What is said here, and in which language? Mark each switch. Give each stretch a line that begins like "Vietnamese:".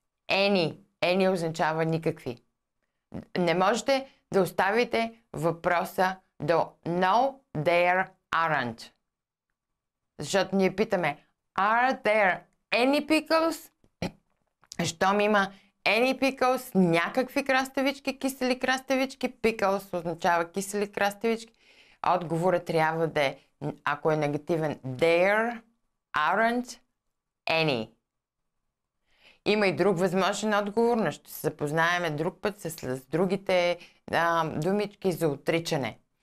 Bulgarian: Any означава никакви. Не можете да оставите въпроса до
English: no, there aren't.
Bulgarian: Защото ние питаме
English: Are there any pickles?
Bulgarian: Щом има
English: any pickles,
Bulgarian: някакви краставички, кисели краставички, pickles означава кисели краставички. Отговорът трябва да е, ако е негативен,
English: there aren't any.
Bulgarian: Има и друг възможен отговор, но ще се запознаем друг път с другите думички за отричане.